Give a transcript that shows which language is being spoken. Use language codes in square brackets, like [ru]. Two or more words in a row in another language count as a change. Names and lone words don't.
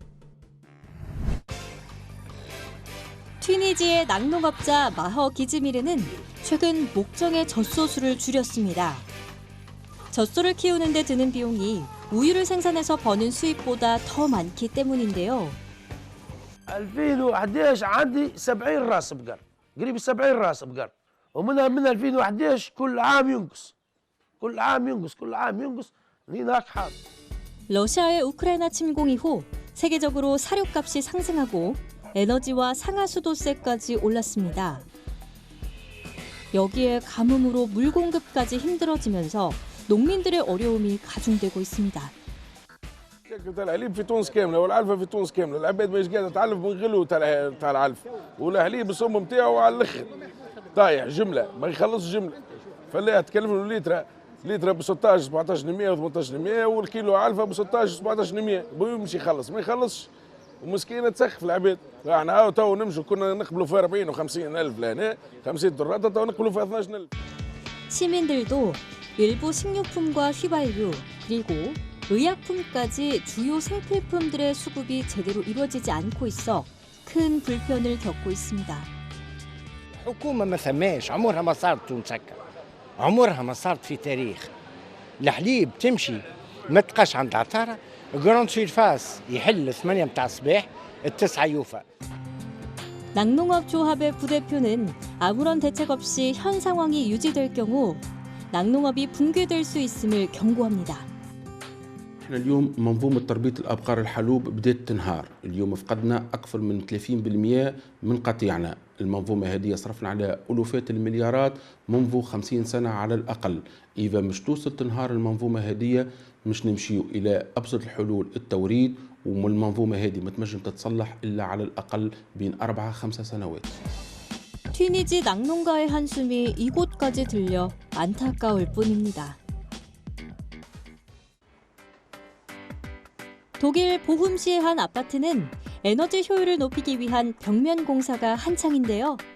[ko] 튀니지의 낙농업자 마허 기즈미르는 최근 목장의 젖소수를 줄였습니다. 젖소를 키우는 데 드는 비용이 우유를 생산해서 버는 수입보다 더 많기 때문인데요. [ar] 2011 عندي 70 راس بقر قريب 70 راس بقر ومنها من 2011 كل عام ينقص كل عام ينقص هناك حال. [ko] 러시아의 우크라이나 침공 이후 세계적으로 사료값이 상승하고 에너지와 상하수도세까지 올랐습니다. 여기에 가뭄으로 물 공급까지 힘들어지면서 농민들의 어려움이 가중되고 있습니다. [ar] الحليب في تونس كامله والعلفه في تونس كامله، العباد ماهيش قاعده تعلف من غلو تاع العلف، والحليب السم نتاعو على الاخر طايح جمله ما يخلصش جمله، فلاح تكلف له لتر ب 16 17% و 18% والكيلو علفه ب 16 17%، يمشي يخلص ما يخلصش ومسكينه تسخف العباد. احنا هاو تو نمشوا كنا نقبلوا في 40 و 50 الف لهنا 50 دولار تو نقبلوا في 12,000. [ko] 시민들도 일부 식료품과 휘발유 그리고 의약품까지 주요 생필품들의 수급이 제대로 이루어지지 않고 있어 큰 불편을 겪고 있습니다. [ar] الحكومة ما ثماش عمرها ما صارت تونس هكا عمرها ما صارت في تاريخ الحليب تمشي ما تبقاش عند العطارة جراند سيرفاس يحل 8 متاع الصباح 9 يوفى. [ko] 낙농업 조합의 부대표는 아무런 대책 없이 현 상황이 유지될 경우 낙농업이 붕괴될 수 있음을 경고합니다. [ar] احنا اليوم منظومة تربية الأبقار الحلوب بدأت تنهار، اليوم فقدنا أكثر من 30% من قطيعنا، المنظومة هذه صرفنا على ألوفات المليارات منذ 50 سنة على الأقل، إذا مش توصل تنهار المنظومة هذه مش نمشيو إلى أبسط الحلول التوريد، والمنظومة هذه ما تنجم تتصلح إلا على الأقل بين 4-5 سنوات. [ko] 튀니지 낙농가의 한숨이 이곳까지 들려 안타까울 뿐입니다. 독일 보훔시의 한 아파트는 에너지 효율을 높이기 위한 벽면 공사가 한창인데요.